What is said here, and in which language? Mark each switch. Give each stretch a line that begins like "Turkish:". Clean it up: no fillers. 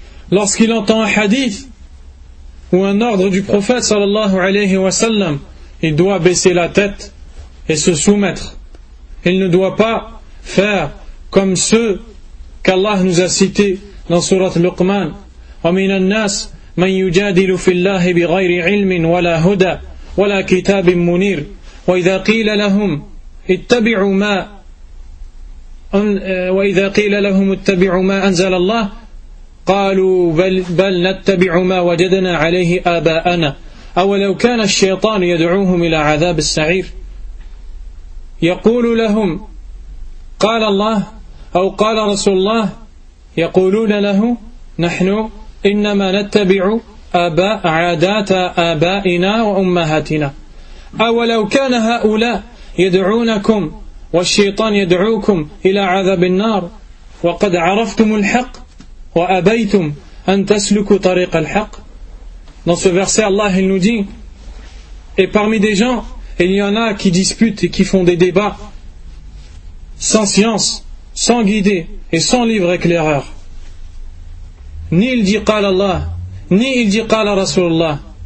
French: Lorsqu'il entend un hadith ou un ordre du prophète sallallahu alayhi wa sallam, il doit baisser la tête et se soumettre. Il ne doit pas faire comme ceux qu'Allah nous a cités dans surat Luqman.
Arabic: ومن الناس من يجادل في الله بغير علم ولا هدى ولا كتاب منير وإذا قيل لهم اتبعوا ما وإذا قيل لهم اتبعوا ما أنزل الله قالوا بل نتبع ما وجدنا عليه آباءنا أولو كان الشيطان يدعوهم إلى عذاب السعير يقول لهم قال الله أو قال رسول الله يقولون له نحن إنما نتبع آباء عادات آبائنا وأمهاتنا أولو كان هؤلاء يدعونكم والشيطان يدعوكم إلى عذاب النار وقد عرفتم الحق وأبيتم أن تسلكوا طريق الحق.
French: Dans ce verset, Allah il nous dit, et parmi des gens, il y en a qui disputent et qui font des débats sans science, sans guidée et sans livre éclaireur. Ni il dit
Arabic: qala Allah,
French: ni il dit
Arabic: qala Rasulullah.